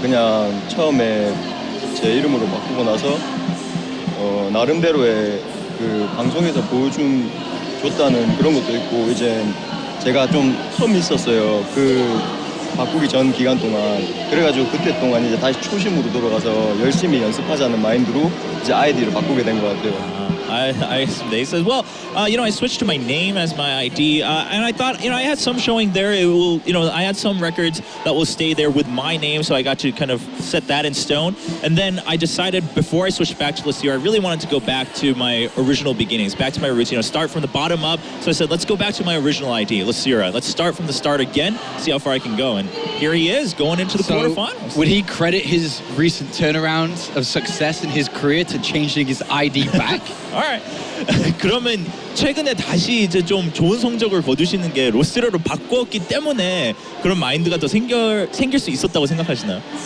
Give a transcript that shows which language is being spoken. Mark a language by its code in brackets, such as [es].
[ko] 그냥 처음에 제 이름으로 바꾸고 나서 나름대로의 그 방송에서 보여줬다는 그런 것도 있고 이제 제가 좀 텀이 있었어요. 바꾸기 전 기간 동안 그래가지고 그때 동안 이제 다시 초심으로 돌아가서 열심히 연습하자는 마인드로 이제 아이디를 바꾸게 된 것 같아요. [en] He says, well, you know, I switched to my name as my ID, and I thought, you know, I had some showing there. It will, you know, I had some records that will stay there with my name, so I got to kind of set that in stone. And then I decided before I switched back to Losira, I really wanted to go back to my original beginnings, back to my roots, you know, start from the bottom up. So I said, let's go back to my original ID, Losira. Let's start from the start again, see how far I can go. And here he is, going into the quarterfinals. Would he credit his recent turnaround of success in his career to changing his ID back? Alright. [ko] 그러면 최근에 다시 이제 좀 좋은 성적을 거두시는 게 로스라로 바꾸었기 때문에 그런 마인드가 더 생길 수 있었다고 생각하시나요?